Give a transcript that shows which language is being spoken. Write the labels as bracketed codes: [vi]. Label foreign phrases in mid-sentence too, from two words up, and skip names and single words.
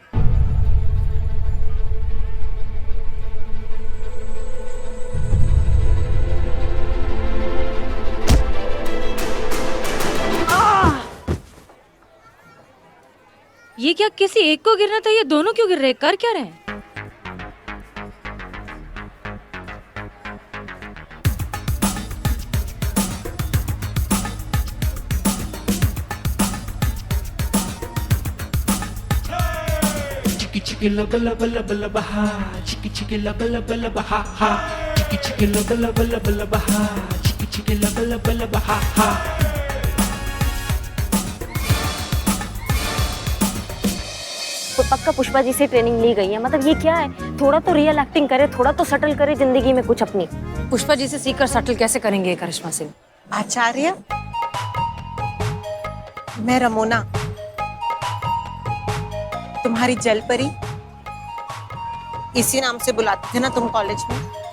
[hi] ये क्या किसी एक को गिरना था, ये दोनों क्यों गिर रहे हैं? कर क्या रहे हैं? Chicky lubba lubba lubba lubba ha, chicky lubba lubba lubba ha ha, chicky lubba lubba lubba lubba ha, chicky lubba lubba lubba ha ha. तो पक्का पुष्पा जी से ट्रेनिंग ली गई है। मतलब ये क्या है? थोड़ा तो [en] real acting [hi] करे, थोड़ा तो सटल करे जिंदगी में कुछ अपनी। पुष्पा जी से सीखकर सटल कैसे करेंगे करिश्मा सिंह? आचार्य, मैं रमोना, तुम्हारी जल परी, इसी नाम से बुलाते थे ना तुम कॉलेज में?